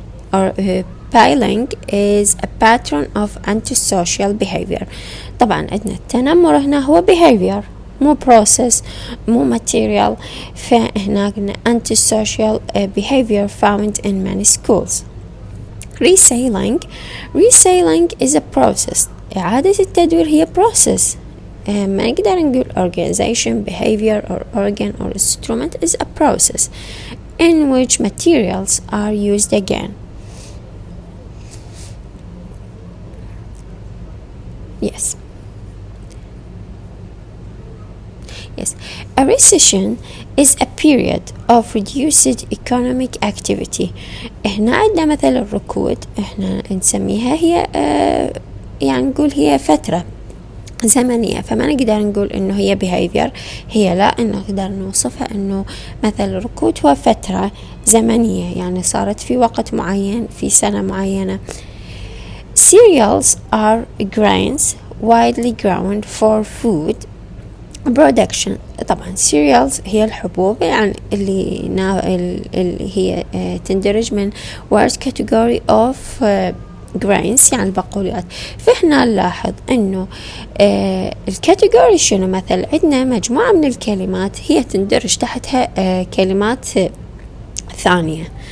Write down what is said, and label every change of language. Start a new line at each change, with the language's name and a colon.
English: Piling is a pattern of antisocial behavior.
Arabic: طبعا عندنا التنمر هنا هو behavior مو process مو material. فهنا قلنا
English: antisocial behavior found in many schools. Reselling is a process.
Arabic: إعادة التدوير هي process. ما نقدر نقول
English: organization, behavior or organ or instrument is a process in which materials are used again. Yes. A recession is a period of reduced economic activity.
Arabic: هنا عندنا مثل الركود، احنا نسميها هي يعني نقول هي فترة زمنية، فما نقدر نقول انه هي behavior، هي لا، انه نقدر نوصفها انه مثل الركود هو فترة زمنية يعني صارت في وقت معين في سنة معينة.
English: Cereals are grains widely grown for food production.
Arabic: طبعا cereals هي الحبوب يعني اللي هي تندرج من
English: word category of grains
Arabic: يعني البقوليات. فإحنا نلاحظ إنه الكاتيجوري شنو، مثل عندنا مجموعة من الكلمات هي تندرج تحتها كلمات ثانية.